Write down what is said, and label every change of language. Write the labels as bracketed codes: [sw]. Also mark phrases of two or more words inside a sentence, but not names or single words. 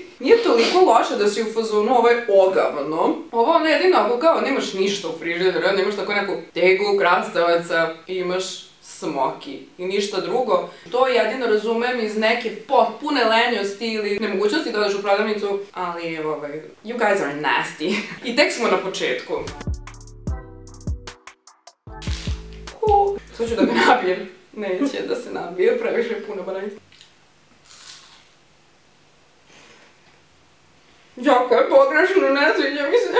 [sr] Nije toliko loše da si u fazonu, ovo je ogavno. Ovo ono jedino ako kao nemaš ništa u frižideru, nemaš tako neku teglu krastavaca i imaš Smoky i ništa drugo. To jedino razumem iz neke potpune lenjosti ili nemogućnosti da odeš u prodavnicu, ali [en] you guys are nasty. [sr] I tek smo na početku. Sad ću da ga nabijem. Neće da se nabije, previše je puno bananica. Jako je pogrešno, ne sviđa mi se.